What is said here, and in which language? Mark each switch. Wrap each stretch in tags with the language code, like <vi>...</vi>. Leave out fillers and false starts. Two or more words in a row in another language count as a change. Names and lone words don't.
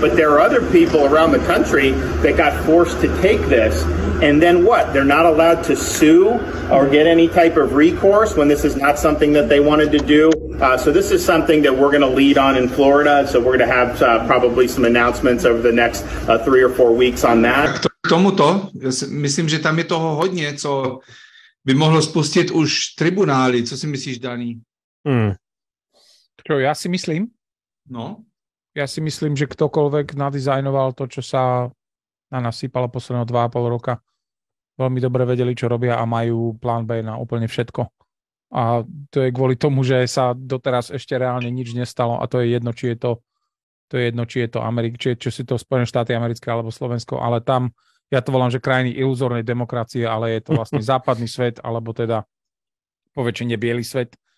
<en>But there are other people around the country that got forced to take this. And then what? They're not allowed to sue or get any type of recourse when this is not something that they wanted to do. So this is something that we're going to lead on in Florida. So we're going to have probably some announcements over the next 3 or 4 weeks on that.</en> <cs>K tomuto, myslím, že tam je toho hodně, co by mohlo spustit už tribunály. Co si myslíš, Daný?</cs> <sk>Čo ja si myslím? No. Ja si myslím, že ktokoľvek nadizajnoval to, čo sa nasypalo posledného 2,5 roka, veľmi dobre vedeli, čo robia a majú plán B na úplne všetko. A to je kvôli tomu, že sa doteraz ešte reálne nič nestalo a to je jedno, či je to Amerika, či si to Spojené štáty americké alebo Slovensko, ale tam, ja to volám, že krajiny iluzórnej demokracie, ale je to vlastne západný svet, alebo teda po väčšine biely svet.</sk>